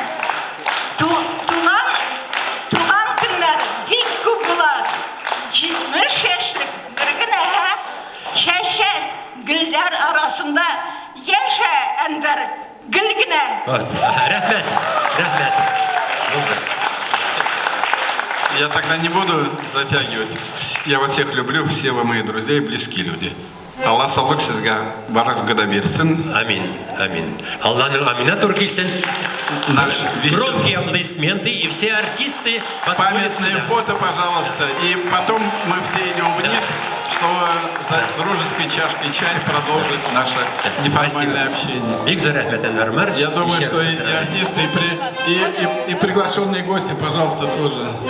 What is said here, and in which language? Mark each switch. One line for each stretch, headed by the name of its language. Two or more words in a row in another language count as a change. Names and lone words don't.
Tatar: Туган көннәр бик күп була. 70 яшьлек бер генә шәшә гөлләр арасында яшә Әнвәр гөл генә. Рәхмәт, рәхмәт.
Russian: Я тогда не буду затягивать. Я вас всех люблю, все вы мои друзья и близкие люди.
Tatar: Алла саулык сезгә барыгызга берсин. Амин, амин. Алланың амина тур килсен.
Russian: Громкие аплодисменты и все артисты Памятные фото, пожалуйста. И потом мы все идем вниз, чтобы за дружеской чашкой чая продолжить наше неформальное общение. Я думаю, что и артисты, и приглашенные гости, пожалуйста, тоже.